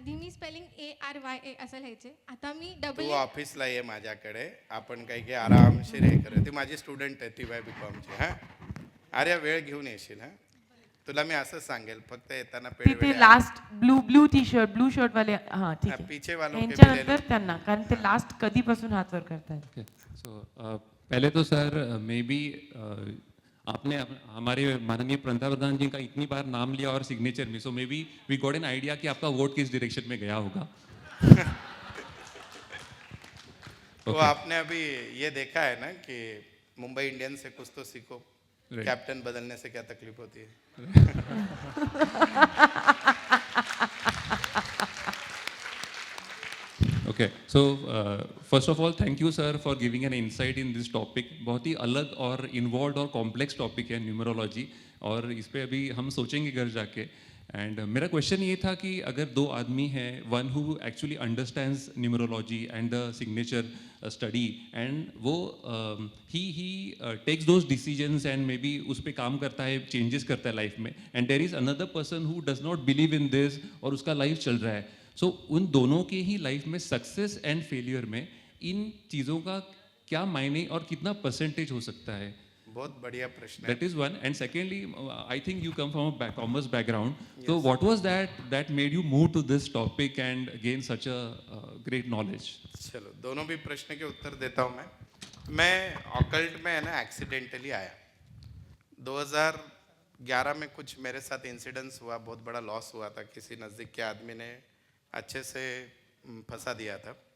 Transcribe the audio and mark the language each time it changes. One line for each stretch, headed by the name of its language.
Marathi: आधी मी spelling ARYA असं लिहायचे, आता मी तू डबल ऑफिसला ये माझ्याकडे, आपण काही काही आरामशीर हे करू। ती माझी स्टुडंट आहे TY BComची। हां, अरे वेळ घेऊन येशील। हां, तुला मी असं सांगेल, फक्त येताना
Hindi: तिथे लास्ट ब्लू ब्लू शर्ट वाले, हाँ ठीक है, पीछे वालों के भी ले लो।
Marathi: यांच्यानंतर त्यांना, कारण ते लास्ट कधीपासून हात वर करतायत।
Hindi: सो पहले तो सर मे बी आपने हमारे माननीय पंतप्रधान जी का इतनी बार नाम लिया और सिग्नेचर में,
English: so may be we got an idea
Hindi: कि आपका वोट किस डायरेक्शन में गया होगा। तो आपने अभी ये देखा है ना कि मुंबई इंडियंस से कुछ तो सीखो, कैप्टन बदलने से क्या तकलीफ होती है।
English: Okay, so first of all, thank you sir for giving an insight in this topic.
Hindi: बहुत ही अलग और involved और complex topic है न्यूमरोलॉजी, और इस पे अभी हम सोचेंगे घर जाके। एंड मेरा क्वेश्चन ये था कि अगर 2 आदमी हैं,
English: one who actually understands numerology and the signature study,
Hindi: and वो ही takes those decisions and may be उस पर काम करता है, चेंजेस करता है लाइफ में,
English: and there is another person who does not believe in this
Hindi: और उसका लाइफ चल रहा है। सो उन दोनों के ही लाइफ में सक्सेस एंड फेलियर में इन चीज़ों का क्या मायने और कितना परसेंटेज हो सकता है? बहुत बढ़िया प्रश्न है।
English: That is one, and secondly, I think you come from a commerce background. Yes. So what was that made you move to this topic and gain such a great knowledge?
Hindi: चलो, दोनों भी प्रश्न के उत्तर देता हूँ मैं ऑकल्ट में है ना एक्सीडेंटली आया। 11 में कुछ मेरे साथ इंसिडेंस हुआ, बहुत बड़ा लॉस हुआ था, किसी नज़दीक के आदमी ने अच्छे से फंसा दिया था।